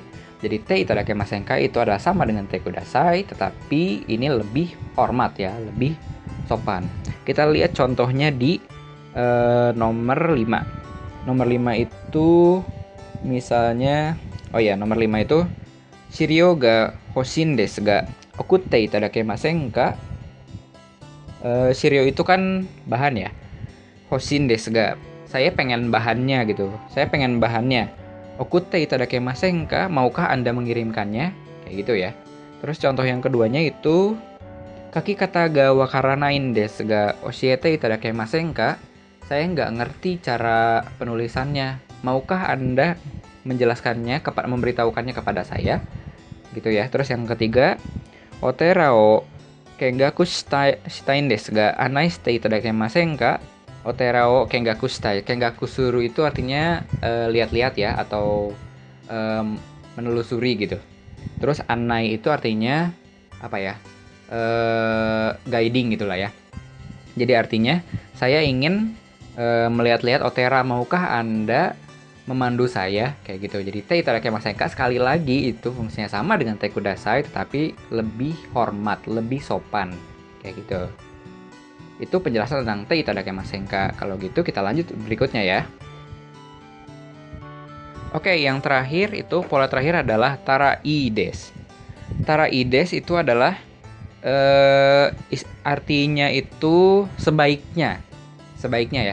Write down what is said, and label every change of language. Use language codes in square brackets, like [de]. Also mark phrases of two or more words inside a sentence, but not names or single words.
[id] Jadi [ja] ていただきません [id] itu adalah sama dengan [ja] てください, [id] tetapi ini lebih hormat ya, lebih sopan. Kita lihat contohnya di nomor 5. [ja] Nomor 5 itu misalnya, nomor 5 itu 資料が欲しいんですが送っていただきませんか. [id] Shiryo itu kan bahan ya. [ja] 欲しいんですが, [id] saya pengen bahannya gitu. Saya pengen bahannya. [ja] 送っていただきませんか, [id] maukah Anda mengirimkannya? Kayak gitu ya. [ja] Terus contoh yang keduanya itu 書き方が分からないんですが教えていただきませんか. [id] Saya nggak ngerti cara penulisannya. Maukah Anda menjelaskannya, memberitahukannya kepada saya? Gitu ya. Terus yang ketiga, [ja] お寺を見学したいんですが案内していただきませんか? お寺を見学したい. 見学する [id] itu artinya lihat-lihat ya, atau menelusuri gitu. Terus anai itu artinya apa ya? Guiding gitulah ya. Jadi artinya saya ingin melihat-lihat otera, maukah Anda memandu saya? Kayak gitu. Jadi [ja] ていただきませんか [id] sekali lagi itu fungsinya sama dengan [ja] てください, [id] tetapi lebih hormat, lebih sopan. Kayak gitu. Itu penjelasan tentang [ja] ていただきませんか. [id] Kalau gitu kita lanjut berikutnya ya. Oke, yang terakhir itu pola terakhir adalah [ja] たらいいです. たらいいです [id] itu adalah artinya itu sebaiknya ya.